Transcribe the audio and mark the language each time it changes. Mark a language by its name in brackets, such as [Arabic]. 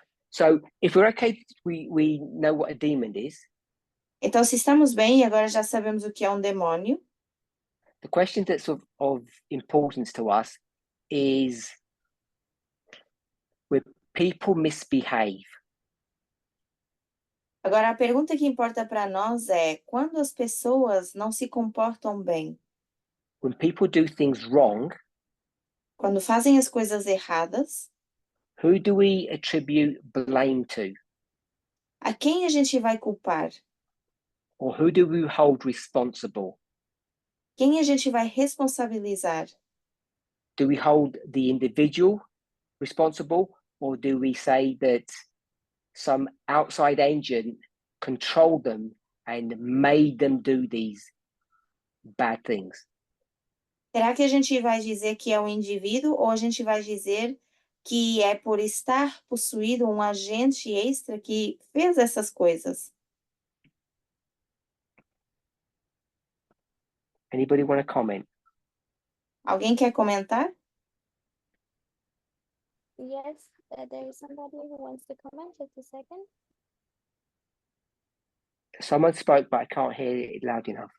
[English] So if we're okay, we know what a demon is. [Portuguese] Então, se estamos bem e agora já sabemos o que é um demônio, [English] The question that's of importance to us is when people misbehave. [Portuguese] agora a pergunta que importa para nós é: quando as pessoas não se comportam bem, [English] When people do things wrong, [Portuguese] quando fazem as coisas erradas, [English] Who do we attribute blame to? [Portuguese] A quem a gente vai culpar? [English] Or who do we hold responsible? [Portuguese] Quem a gente vai responsabilizar? [English] Do we hold the individual responsible, or do we say that some outside agent controlled them and made them do these bad things? [Portuguese] Será que a gente vai dizer que é o indivíduo ou a gente vai dizer que é por estar possuído um agente extra que fez essas coisas? [English] Anybody want to comment? [Portuguese] Alguém quer comentar? [English] Yes, there is somebody who wants to comment. Just a second. Someone spoke, but I can't hear it loud enough.